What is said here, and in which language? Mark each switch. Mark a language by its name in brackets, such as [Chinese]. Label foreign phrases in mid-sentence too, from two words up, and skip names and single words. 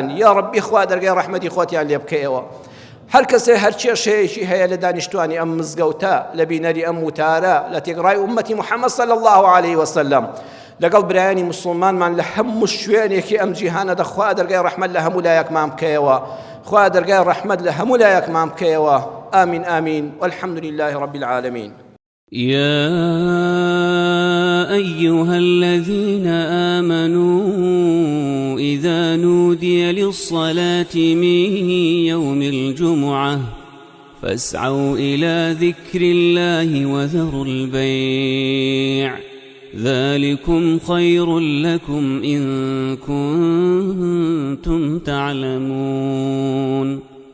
[Central Kurdish] یا ڕەبی خوا دەرگای ڕەحمەتی خۆتیان لێ بکەیەوە هەر کەسێ هەر کێشەیەکی هەیە لە دانیشتوانی ئەم مزگەوتە لە بینەری ئەم وتارە لە تێگڕای ئومەتی محەممەد [Arabic] صلی الله عليه وسلم [Central Kurdish] لەگەڵ برایانی مسلمانمان لە هەموو شوێنێکی ئەم جیهانە دەخوا دەرگای ڕەحمەت لە هەموو لایەکمان بکەیەوە خوا دەرگای ڕەحمەت لە هەموو لایەکمان بکەیەوە [Arabic] آمین آمین والحمد لله رب العالمين يا أيها الذين آمنوا إذا نودي للصلاة من يوم الجمعة فاسعوا إلى ذكر الله وذروا البيع ذلكم خير لكم إن كنتم تعلمون